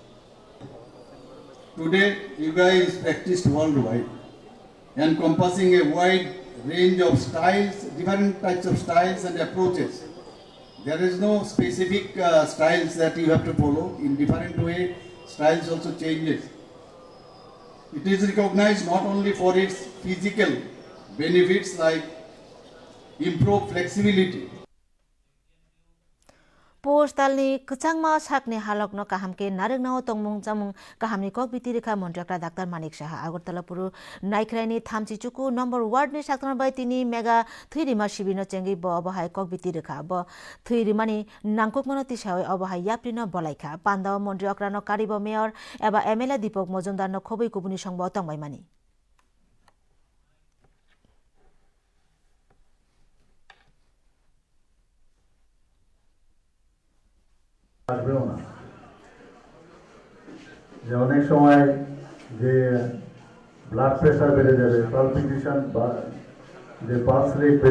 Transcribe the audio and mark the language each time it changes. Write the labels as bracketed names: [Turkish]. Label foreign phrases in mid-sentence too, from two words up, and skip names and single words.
[English] Today, yoga is practiced worldwide, encompassing a wide range of styles, different types of styles and approaches. There is no specific styles that you have to follow. In different way, styles also changes. It is recognized not only for its physical benefits like improved flexibility. [Kok Borok] पोस्टालनि कचांगमा साकनि हालकनो काहामके नारंगनाव तंमुं जामुं काहामनि कक बितिरेखा मन्त्रक्रा डाक्टर मानिक साहा आगरतला पुरु नाइख्राइनि थामचिचुकु नम्बर वार्डनि साकतन बाय तिनि मेगा थैरिमा शिबिनो चेंगि ब अबहाय कक बितिरेखा ब थैरिमानि नांकुकमनो तिसाय अबहाय याप्रिनो बलाइखा पान्दाव मन्त्री अक्रानो कारिब मेयर एबा एमएलए दीपक मजुमदारनो खबै कुबुनि संब तंबायमानि [Bangla] আসবেও না যে অনেক সময় যে ব্লাড প্রেশার বেড়ে যাবে পালপিটেশন বা যে পালস রেট বেড়ে